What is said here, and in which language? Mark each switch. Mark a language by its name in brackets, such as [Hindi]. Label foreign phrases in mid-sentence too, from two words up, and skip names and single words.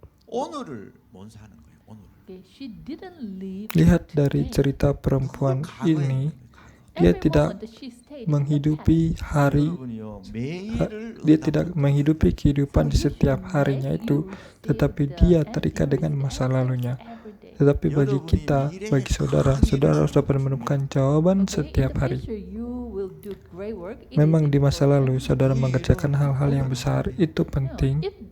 [Korean] 오늘을 못 사는 거예요. 오늘. [English] Okay, she didn't live [Indonesian] Lihat dari [English] today. [Indonesian] cerita perempuan [Korean] 과거에 [Indonesian] ini, [Korean] 있는 거예요. [Indonesian] dia [English] Every [Indonesian] tidak [English] moment she stayed in the [Indonesian] menghidupi [English] past. [Indonesian] hari, [Korean] 여러분이요 매일을 [Indonesian] dia tidak menghidupi kehidupan di setiap harinya itu, tetapi dia terikat dengan masa lalunya. Tetapi bagi kita, bagi saudara, saudara harus dapat menemukan jawaban setiap hari. Memang di masa lalu saudara mengerjakan hal-hal yang besar, itu penting.